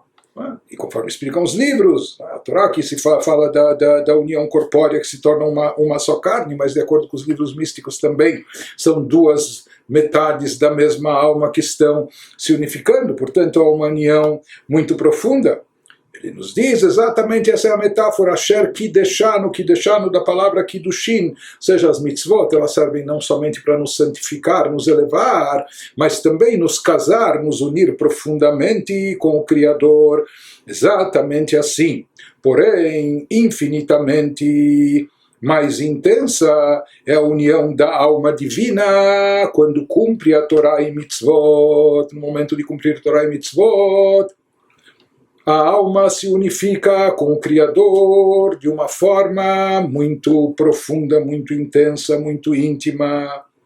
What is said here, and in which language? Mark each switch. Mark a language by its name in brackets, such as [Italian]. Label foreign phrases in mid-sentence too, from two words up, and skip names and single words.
[Portuguese] E conforme explicam os livros, a Torá que se fala da união corpórea que se torna uma só carne, mas de acordo com os livros místicos também são duas metades da mesma alma que estão se unificando, portanto há uma união muito profunda. Ele nos diz exatamente, essa é a metáfora, [Hebrew] אשר קידשנו, [Portuguese] kideshanu da palavra kiddushin, ou seja, as mitzvot, elas servem não somente para nos santificar, nos elevar, mas também nos casar, nos unir profundamente com o Criador, exatamente assim. Porém, infinitamente mais intensa é a união da alma divina quando cumpre a Torá e mitzvot, no momento de cumprir Torá e mitzvot, a alma se unifica com o Criador de uma forma muito profunda, muito intensa, muito íntima.